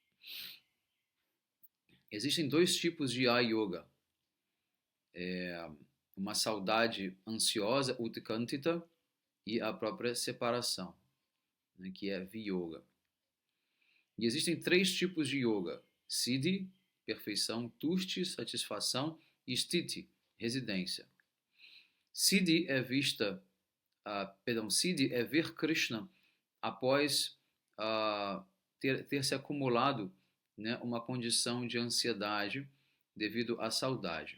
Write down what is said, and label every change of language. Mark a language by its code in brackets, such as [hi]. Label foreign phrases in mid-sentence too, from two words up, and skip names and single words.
[pt] Existem dois tipos de ayoga. Uma saudade ansiosa, utkantita, e a própria separação, né, que é viyoga. E existem três tipos de yoga: siddhi, perfeição; tushti, satisfação; e sthiti, residência. Siddhi é Siddhi é ver Krishna após ter se acumulado, né, uma condição de ansiedade devido à saudade.